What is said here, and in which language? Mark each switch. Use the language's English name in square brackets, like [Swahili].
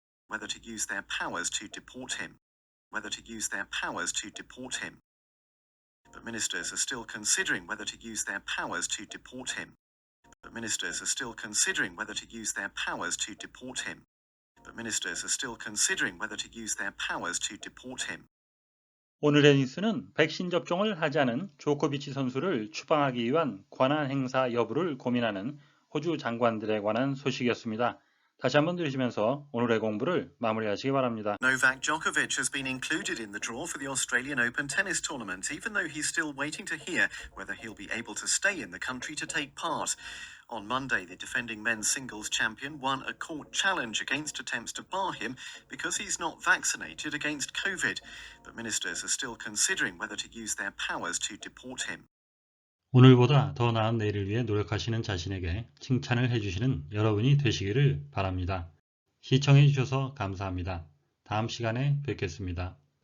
[English] Whether to use their powers to deport him. Whether to use their powers to deport him. But ministers are still considering whether to use their powers to deport him. But ministers are still considering whether to use their powers to deport him. But ministers are still considering whether to use their powers to deport him. [Korean] 오늘의 뉴스는 백신 접종을 하지 않은 조코비치 선수를 추방하기 위한 권한 행사 여부를 고민하는 호주 장관들에 관한 소식이었습니다. 다시 한번 들으시면서 오늘의 공부를 마무리하시기 바랍니다. [English] Novak Djokovic has been included in the draw for the Australian Open tennis tournament, even though he's still waiting to hear whether he'll be able to stay in the country to take part. On Monday, the defending men's singles champion won a court challenge against attempts to bar him because he's not vaccinated against COVID. But ministers are still considering whether to use their powers to deport him. [Korean] 오늘보다 더 나은 내일을 위해 노력하시는 자신에게 칭찬을 해주시는 여러분이 되시기를 바랍니다. 시청해 주셔서 감사합니다. 다음 시간에 뵙겠습니다.